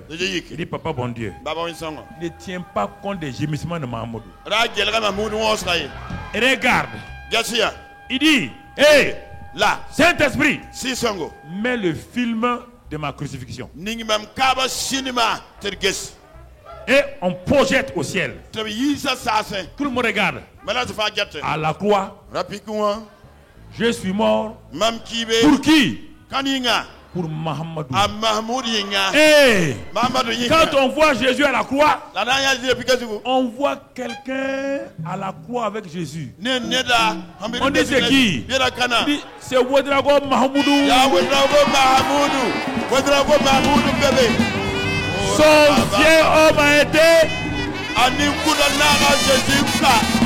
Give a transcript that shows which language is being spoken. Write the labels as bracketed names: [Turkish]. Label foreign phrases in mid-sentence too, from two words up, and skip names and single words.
[French] Il dit, Papa Bon Dieu, ne tiens pas compte des gémissements de Mahamoudou. Et regarde. Il dit, hé, là, Saint-Esprit, mets le film de ma crucifixion. Et on projette au ciel. [Mossi] Tɩ b yiisa saasẽ. [French] Tout le monde regarde. [Mossi] Bala tɩ fãa get. [French] À la croix, [Mossi] Rapik wã. [French] je suis mort. [Mossi] Mam kiibe. [French] Pour qui? [Mossi] Kan yĩnga. [French] Pour Mahamadou. [Mossi] A Mahmoud yĩnga. [French] Et [Mossi] Mahamadou yĩnga. [French] quand on voit Jésus à la croix, [Mossi] La na n yaa zɩ pika zugu. [French] on voit quelqu'un à la croix avec Jésus. [Mossi] Ne neda. [French] On dit c'est qui? [Mossi] Bɩda kana. [French] Il dit, c'est Ouedraogo Mahamadou. [Mossi] Yaa wedrago Mahamudu. Wedrago Mahamudu bebe. [French] Son vieil homme a été. [Mossi] Ani kuda naga Jésus ka.